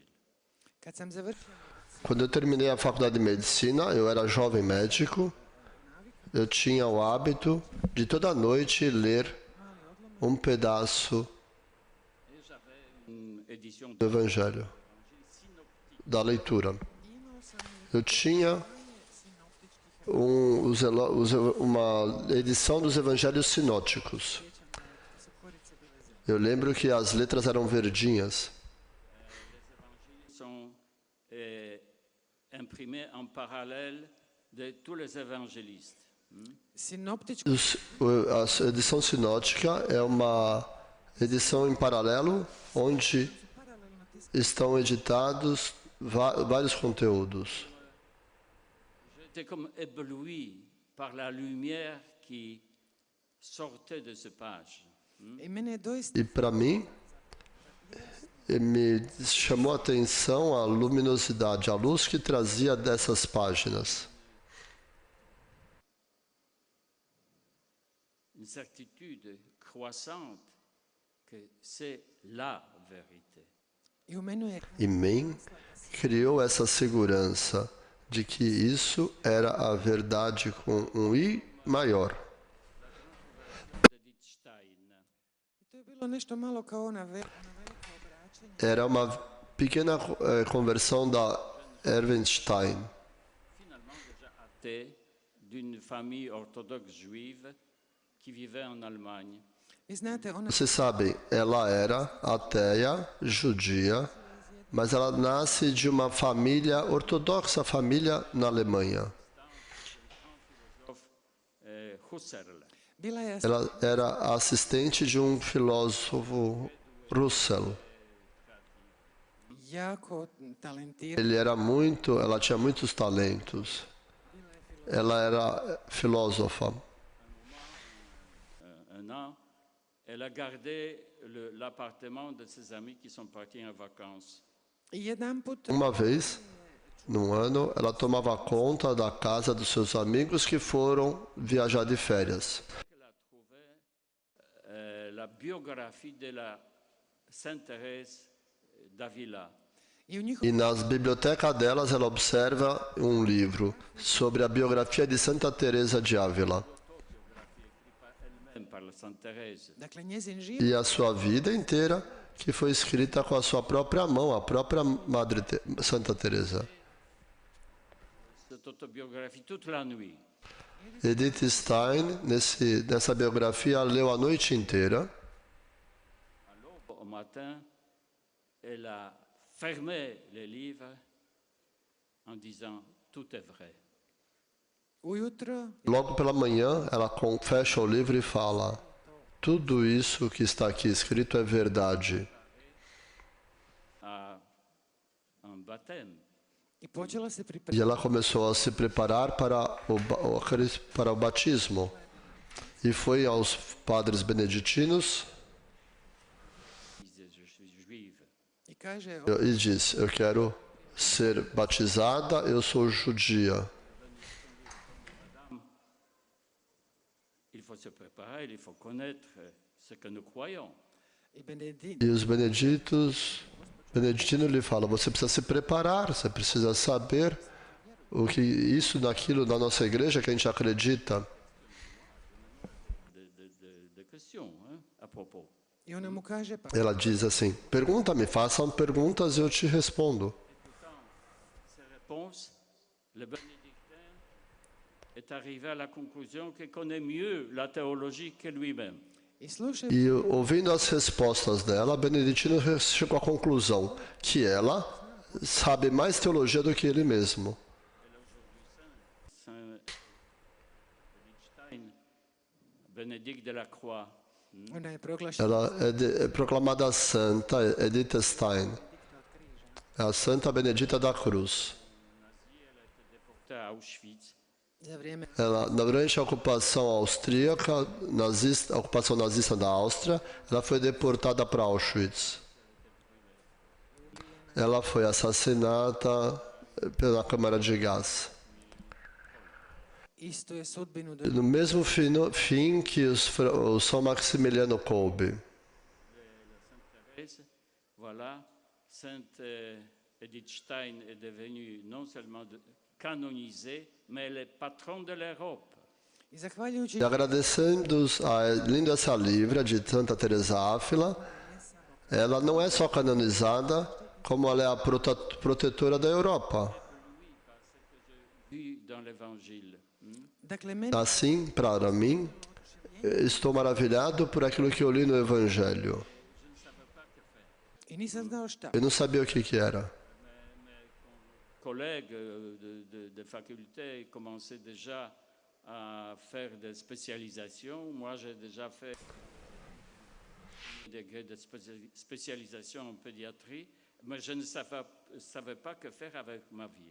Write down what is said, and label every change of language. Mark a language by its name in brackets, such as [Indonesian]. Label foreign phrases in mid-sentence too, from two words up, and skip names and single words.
[Croatian] kad sam završio [Portuguese] Quando eu terminei a faculdade de medicina, eu era jovem médico, eu tinha o hábito de toda noite ler um pedaço [French] Et j'avais une édition [Portuguese] do Evangelho, da leitura. Eu tinha uma edição dos Evangelhos sinóticos. Eu lembro que as letras eram verdinhas. [French] sont imprimés en parallèle de tous les évangélistes. [Croatian] sinoptičku [Portuguese] A edição sinótica é uma edição em paralelo onde estão editados vários conteúdos. [French] J'étais comme ébloui par la lumière qui sortait de ces pages. [Croatian] I mene je doista [Portuguese] E para mim, me chamou a atenção a luminosidade, a luz que trazia dessas páginas. [French] Une certitude croissante que c'est la vérité. [Croatian] i u menu je [Portuguese] E mim criou essa segurança de que isso era a verdade com um I maior. Edith Stein. [Croatian] to je bilo nešto malo kao ona veliko obraćanje. [Portuguese] Era uma pequena conversão da Erwin Stein. [French] Finalement déjà athée, d'une famille orthodoxe juive qui vivait en Allemagne. [Croatian] Vi znate, ona [Portuguese] Vocês sabem, ela era ateia, judia, mas ela nasce de uma família ortodoxa, família na Alemanha. Husserl. [Croatian] bila je [Portuguese] Ela era assistente de um filósofo Russell. jako talentirana. Ela tinha muitos talentos. Ela era filósofa. [French] Un an, elle a gardé l'appartement de ses amis qui sont partis en vacances. [Croatian] I jedan put [Portuguese] Uma vez, num ano, ela tomava conta da casa dos seus amigos que foram viajar de férias. [French] Elle a trouvé la biographie de la Sainte Thérèse d'Avila. [Croatian] i u njihovom [Portuguese] E nas bibliotecas delas ela observa um livro sobre a biografia de Santa Teresa de Ávila [French] Elle-même par la Sainte Thérèse. [Croatian] dakle njezin život [Portuguese] e a sua vida inteira que foi escrita com a sua própria mão, a própria Santa Teresa. [French] Cette autobiographie toute la nuit. [Portuguese] Edith Stein, nessa biografia, leu a noite inteira. [French] À l'aube, au matin, elle a fermé les livres en disant tout est vrai. [Croatian] ujutro [Portuguese] Logo pela manhã, ela fecha o livro e fala: tudo isso que está aqui escrito é verdade. [French] À un baptême. [Croatian] i počela se [Portuguese] E [Croatian] pripremati. [Portuguese] ela começou a se preparar para o batismo. E foi aos padres beneditinos [French] Disait, je suis juive. [Croatian] I kaže, [Portuguese] e disse: eu quero ser batizada, eu sou judia. [French] Il faut se préparer, il faut connaître ce que nous croyons. [Croatian] i Benedikt, [Portuguese] E os beneditinos lhe falam: você precisa se preparar, você precisa saber o que isso, naquilo, na nossa igreja que a gente acredita. [French] De questions hein, à propos. [Croatian] i ona mu kaže, pa [Portuguese] Ela diz assim: pergunta-me, façam perguntas e eu te respondo. [French] Ces réponses, le bénédictin est arrivé à la conclusion qu'il connaît mieux la théologie que lui-même. [Croatian] i slušaj, [Portuguese] E ouvindo as respostas dela, Beneditino chegou à conclusão que ela sabe mais teologia do que ele mesmo. [French] Saint Stein, Bénédicte de la Croix, [Croatian] ona je proglašena [Portuguese] Ela é proclamada santa, Edith Stein, é a Santa Benedita da Cruz. [French] déportée à Auschwitz. [Croatian] za vrijeme [Portuguese] Ela, durante a ocupação austríaca, a ocupação nazista da Áustria, ela foi deportada para Auschwitz. Ela foi assassinada pela câmara de gás. [Croatian] isto je sudbinu [Portuguese] No mesmo fim que o São Maximiliano Kolbe. [French] Thérèse, voilà, Sainte Edith Stein est devenue non seulement canonisée, mais elle est patronne de l'Europe. [Croatian] i zahvaljujući [Portuguese] E agradecendo a linda essa livra de Santa Teresa Ávila, ela não é só canonizada, como ela é a protetora da Europa. [French] Vu dans l'Évangile. [Croatian] dakle meni [Portuguese] Assim, para mim, estou maravilhado por aquilo que eu li no Evangelho. [Croatian] i nisam znao šta. [Portuguese] Eu não sabia o que era. [French] Collègues de faculté commençaient déjà à faire des spécialisations. Moi, j'ai déjà fait un degré de spécialisation en pédiatrie, mais je ne savais pas que faire avec ma vie.